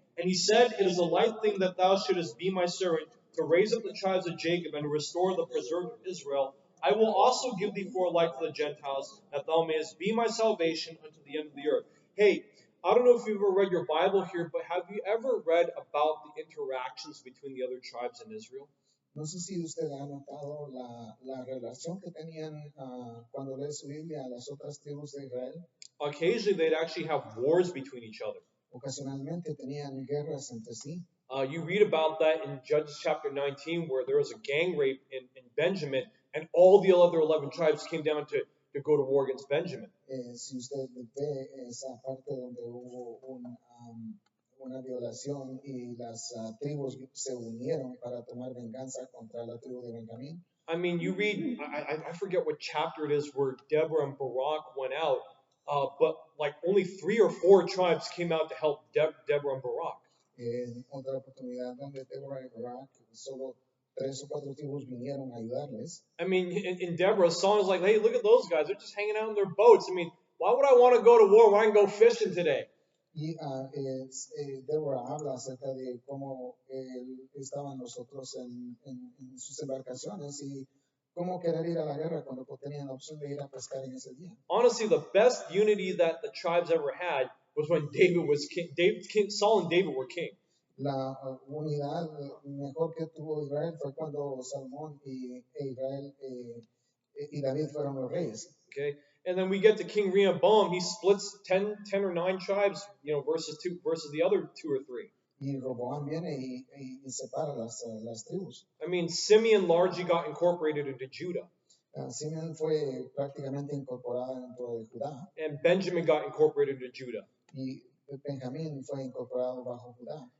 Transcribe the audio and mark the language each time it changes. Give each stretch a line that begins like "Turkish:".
English: And he said, it is a light thing that thou shouldest be my servant, to raise up the tribes of Jacob, and to restore the preserved of Israel. I will also give thee for a light to the Gentiles, that thou mayest be my salvation unto the end of the earth. Hey, I don't know if you've ever read your Bible here, but have you ever read about the interactions between the other tribes in Israel?
Spanish: No sé si usted ha notado la relación que tenían cuando lee su Biblia a las otras tribus de Israel.
English: Occasionally, they'd actually have wars between each other.
Spanish: Ocasionalmente tenían guerras entre sí.
English: You read about that in Judges chapter 19, where there was a gang rape in Benjamin, and all the other 11 tribes came down to go to war against Benjamin.
Spanish: Si usted ve esa parte donde hubo una violación y las tribus se unieron para tomar venganza contra la tribu de Benjamín.
English: I mean, you read, I forget what chapter it is where Deborah and Barak went out, but like only 3 or 4 tribes came out to help Deborah and Barak.
Spanish: En otra oportunidad donde Deborah y Barak, solo 3 o 4 tribus vinieron a ayudarles.
English: I mean, in Deborah's song is like, hey, look at those guys. They're just hanging out in their boats. I mean, why would I want to go to war when I can go fishing today?
Spanish: Y Deborah habla acerca de cómo estaban los otros en sus embarcaciones y cómo querer ir a la guerra cuando tenían la opción de ir a pescar en ese día.
English: Honestly, the best unity that the tribes ever had was when David was king. Saul and David were king.
Spanish: La unidad mejor que tuvo Israel fue cuando Salomón y Israel y David fueron los reyes.
English: Okay, and then we get to King Rehoboam. He splits 10 or 9 tribes, versus the other 2 or 3.
Spanish: Y Roboam viene y separa las tribus.
English: I mean, Simeon largely got incorporated into Judah.
Spanish: Simeón fue prácticamente incorporada dentro de Judá.
English: And Benjamin got incorporated into Judah.
Spanish: Y Benjamín fue incorporado bajo Judá.